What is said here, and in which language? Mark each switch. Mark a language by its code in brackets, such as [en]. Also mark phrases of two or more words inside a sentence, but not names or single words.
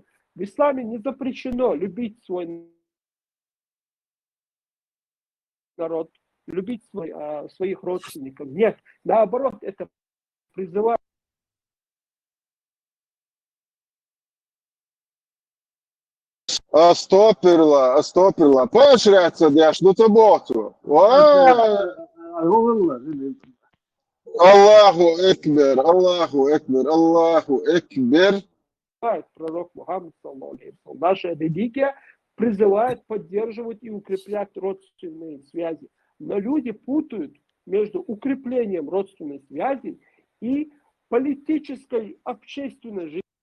[ru] В исламе не запрещено любить свой народ, любить своих родственников. Нет, наоборот, это призывает. [ar] Astopirla. [ru] Поощряться, дяш, ну то боту. [ar] الله أكبر، الله أكبر، الله أكبر. [ru] Пророк Мухаммад, наша религия призывает поддерживать и укреплять родственные связи. Но люди путают между укреплением родственной связи и политической, общественной жизнью.